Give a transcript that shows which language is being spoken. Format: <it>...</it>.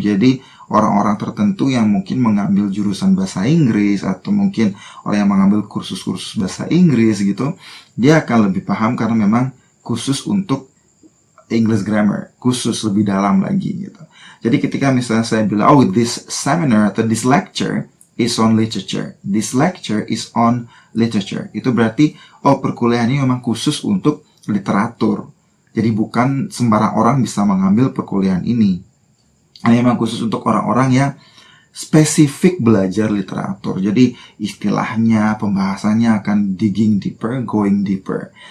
<id>Jadi orang-orang tertentu yang mungkin mengambil jurusan bahasa Inggris atau mungkin orang yang mengambil kursus-kursus bahasa Inggris gitu, dia akan lebih paham karena memang khusus untuk English grammar, khusus lebih dalam lagi gitu. Jadi ketika misalnya saya bilang,</id> <en>oh this seminar</en> <id>atau</id> <en>this lecture is on literature. This lecture is on literature.</en> <id>Itu berarti, perkuliahan ini memang khusus untuk literatur. Jadi bukan sembarang orang bisa mengambil perkuliahan ini. Ini memang khusus untuk orang-orang yang spesifik belajar literatur. Jadi istilahnya, pembahasannya akan</id> <en>digging deeper, going deeper.</en>